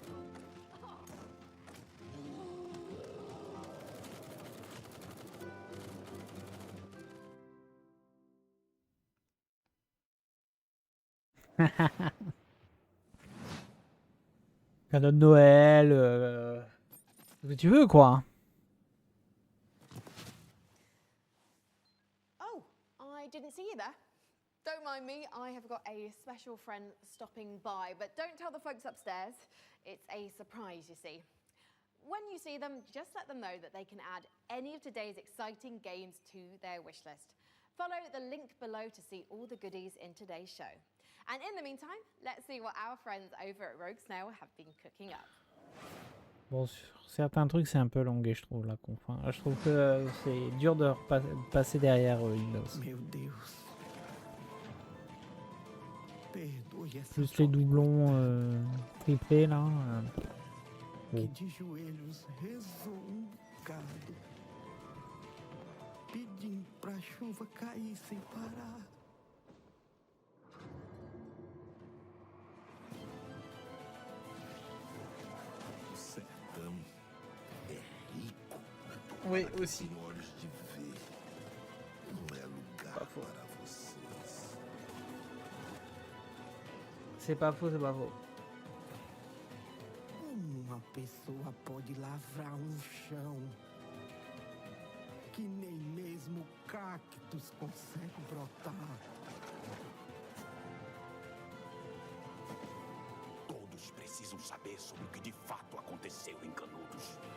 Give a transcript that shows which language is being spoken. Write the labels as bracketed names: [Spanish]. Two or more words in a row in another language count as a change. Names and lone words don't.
[French] Cadeau de Noël, ce que tu veux, quoi. [English] Oh, I didn't see you there. Don't mind me, I have got a special friend stopping by, but don't tell the folks upstairs. It's a surprise, you see. When you see them, just let them know that they can add any of today's exciting games to their wish list. Follow the link below to see all the goodies in today's show. And in the meantime, let's see what our friends over at Rogue Snail have been cooking up. [French] Bon, sur certains trucs, c'est un peu longué, je trouve, la conf. Hein. Je trouve que c'est dur de passer derrière Windows. Plus les doublons triplés, là. [Portuguese] Que de joelhos rezou bocado, pedindo pra chuva cair sem parar. O sertão é rico. [French] Oui, aussi. [Portuguese] Olhos de ver. Não é lugar para vocês. [French] C'est pas faux, c'est pas faux. [Portuguese] Uma pessoa pode lavrar chão que nem mesmo cactos consegue brotar. Todos precisam saber sobre o que de fato aconteceu em Canudos.